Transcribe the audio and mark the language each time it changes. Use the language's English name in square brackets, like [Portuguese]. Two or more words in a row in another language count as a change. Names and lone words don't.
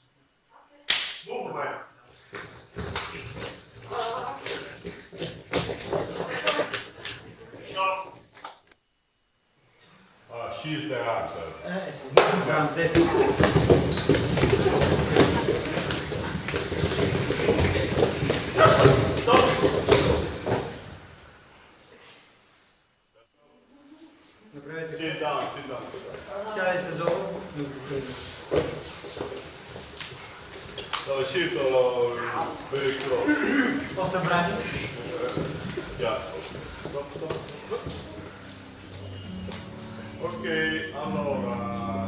[English] Move, man. She's the answer. Sit down. [Bulgarian] Сядайте долу. [English] Sit very close. [Bulgarian] По-събрани. [English] Yeah. Ok, allora